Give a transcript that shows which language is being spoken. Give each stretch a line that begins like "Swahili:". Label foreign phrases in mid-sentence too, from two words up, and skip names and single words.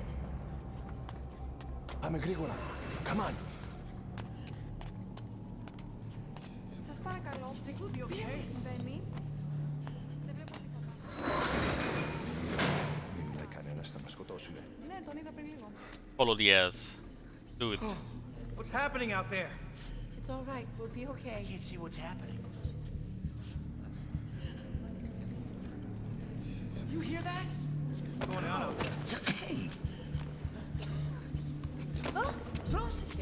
Greek: Πάμε γρήγορα.
English: Come on.
Greek: Σας παρακαλώ. Τι συμβαίνει? Δεν βλέπω τίποτα. Μην μιλάει κανένας, θα μας σκοτώσουνε. Ναι, τον είδα πριν λίγο.
English: Follow the ass. Do it. What's happening out there? It's all right. We'll be okay. I can't see what's happening. Do you hear that? What's going on out there? Hey!
Greek: Πρόσεχε.